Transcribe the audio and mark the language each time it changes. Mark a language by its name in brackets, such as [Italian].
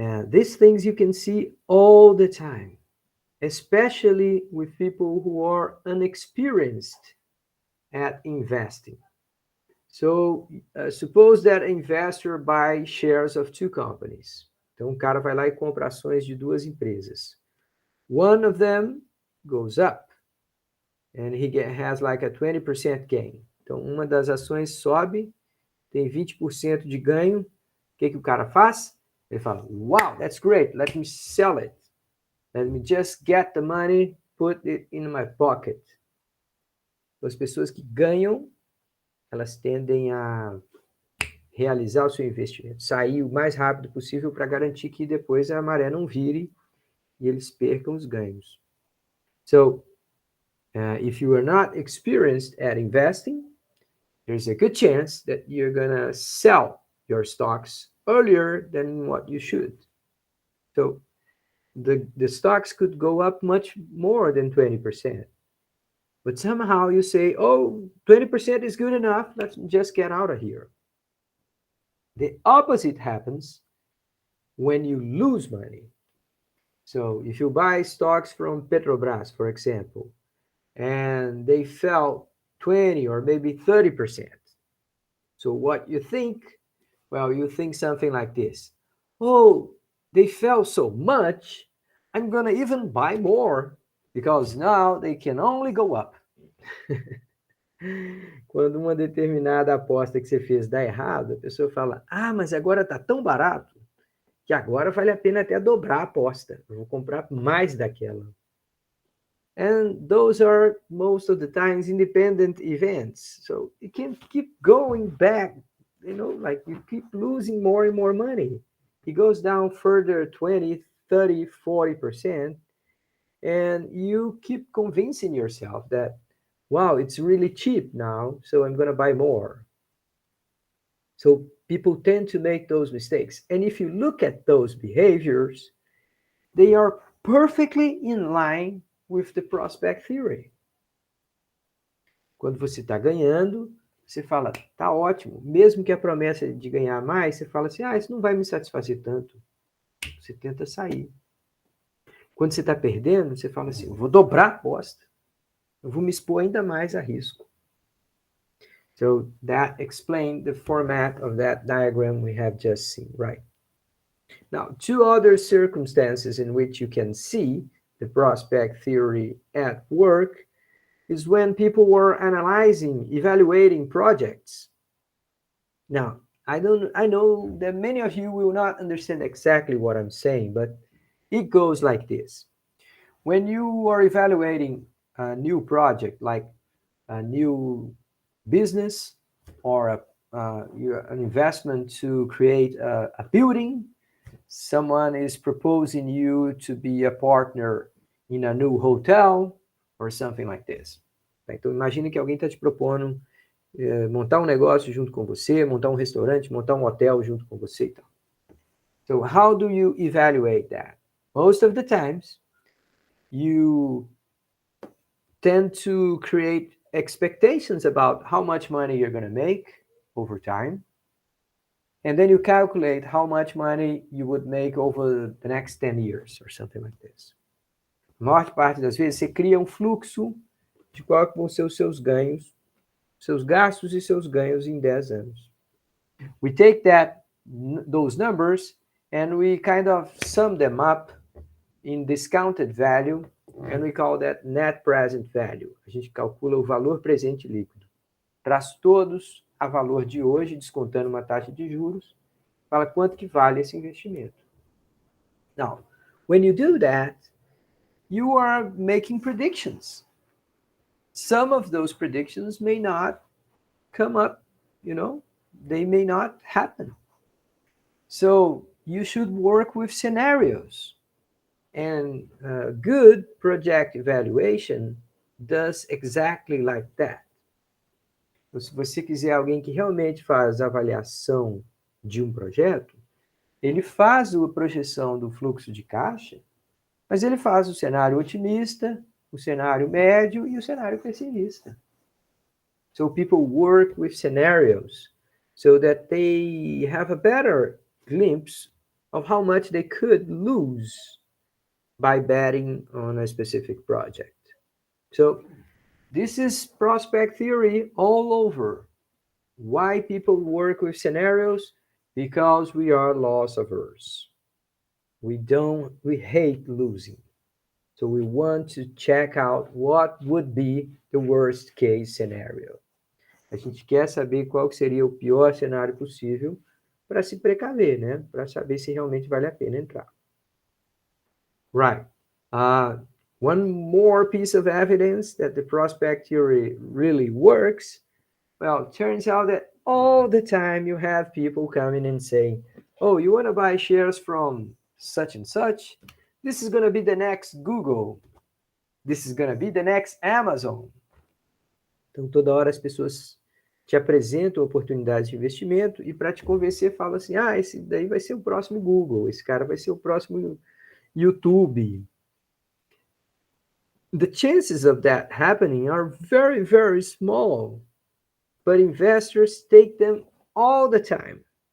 [English] These things you can see all the time, especially with people who are unexperienced at investing. So, suppose that an investor buys shares of two companies. [Portuguese] Então, um cara vai lá e compra ações de duas empresas. [English] One of them goes up, and he has like a 20% gain. [Portuguese] Então, uma das ações sobe, tem 20% de ganho. O que o cara faz? Ele fala, [English] wow, that's great, let me sell it. Let me just get the money, put it in my pocket. [Portuguese] As pessoas que ganham elas tendem a realizar o seu investimento, sair o mais rápido possível para garantir que depois a maré não vire e eles percam os ganhos. [English] So, if you are not experienced at investing, there's a good chance that you're gonna sell your stocks earlier than what you should. So, the stocks could go up much more than 20%. But somehow you say, oh, 20% is good enough, let's just get out of here. The opposite happens when you lose money. So if you buy stocks from Petrobras, for example, and they fell 20 or maybe 30%. So what you think? Well, you think something like this. Oh, they fell so much, I'm going to even buy more because now they can only go up. [Portuguese] Quando uma determinada aposta que você fez dá errado, a pessoa fala: ah, mas agora está tão barato que agora vale a pena até dobrar a aposta. Eu vou comprar mais daquela. [English] And those are most of the times independent events. So you can keep going back, like you keep losing more and more money. It goes down further 20, 30, 40%. And you keep convincing yourself that, wow, it's really cheap now, so I'm going to buy more. So people tend to make those mistakes. And if you look at those behaviors, they are perfectly in line with the prospect theory. [Portuguese] Quando você está ganhando, você fala, tá ótimo. Mesmo que a promessa de ganhar mais, você fala assim, ah, isso não vai me satisfazer tanto. Você tenta sair. Quando você está perdendo, você fala assim, eu vou dobrar a aposta. Eu vou me expor ainda mais a risco. [English] So that explained the format of that diagram we have just seen, right? Now, two other circumstances in which you can see the prospect theory at work is when people were analyzing, evaluating projects. Now, I know that many of you will not understand exactly what I'm saying, but it goes like this. When you are evaluating a new project, like a new business or an investment to create a building, someone is proposing you to be a partner in a new hotel or something like this. [Portuguese] Então, imagine que alguém está te propondo montar um negócio junto com você, montar um restaurante, montar um hotel junto com você e tal. [English] So how do you evaluate that? Most of the times, you tend to create expectations about how much money you're going to make over time. And then you calculate how much money you would make over the next 10 years or something like this. [Portuguese] A maior parte das vezes, você cria um fluxo de qual vão ser os seus ganhos, seus gastos e seus ganhos em 10 anos. [English] We take those numbers and we kind of sum them up in discounted value, and we call that net present value. [Portuguese] A gente calcula o valor presente líquido. Traz todos a valor de hoje, descontando uma taxa de juros, fala quanto que vale esse investimento. [English] Now, when you do that, you are making predictions. Some of those predictions may not come up, they may not happen. So you should work with scenarios. And good project evaluation does exactly like that. [Portuguese] Então, se você quiser alguém que realmente faz avaliação de um projeto, ele faz a projeção do fluxo de caixa, mas ele faz o cenário otimista, o cenário médio e o cenário pessimista. [English] So people work with scenarios so that they have a better glimpse of how much they could lose by betting on a specific project. So this is prospect theory all over. Why people work with scenarios? Because we are loss averse. We hate losing. So we want to check out what would be the worst case scenario. [Portuguese] A gente quer saber qual seria o pior cenário possível para se precaver, né? Para saber se realmente vale a pena entrar. [English] Right. One more piece of evidence that the prospect theory really works, Well, turns out that all the time you have people coming and saying, oh, you want to buy shares from such and such? This is going to be the next Google. This is going to be the next Amazon. [Portuguese] Então, toda hora as pessoas te apresentam oportunidades de investimento e para te convencer fala assim, ah, esse daí vai ser o próximo Google, esse cara vai ser o próximo YouTube. [English] The chances of that happening are very, very small, but investors take them all the time.